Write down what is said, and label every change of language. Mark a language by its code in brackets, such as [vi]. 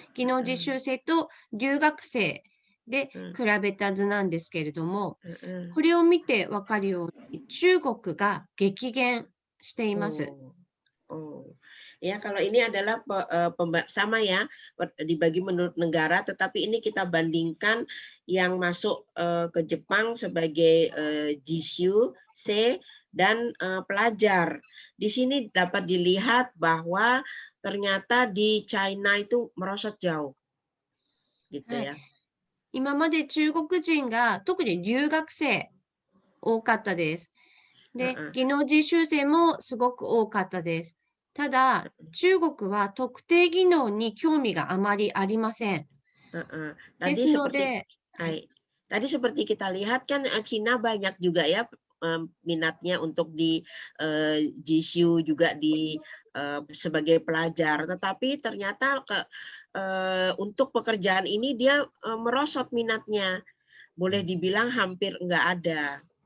[ja] 技能実習生と留学生で比べた図なんですけれども、これを見てわかるように中国が激減しています。 [id] Ya, kalau ini adalah sama ya, dibagi menurut negara, tetapi ini kita bandingkan yang masuk ke Jepang sebagai Jisoo, C, dan pelajar. Di sini dapat dilihat bahwa ternyata di China itu merosot jauh. Gitu ya. [ja] 今まで中国人が特に留学生多かったです。で、技能実習生もすごく多かったです。ただ、中国は特定技能に興味があまりありません。ですので、 [id] Tadi seperti kita lihat kan Cina banyak juga ya minatnya untuk di Jisoo juga sebagai pelajar, tetapi ternyata untuk pekerjaan ini dia merosot minatnya, boleh dibilang hampir enggak ada.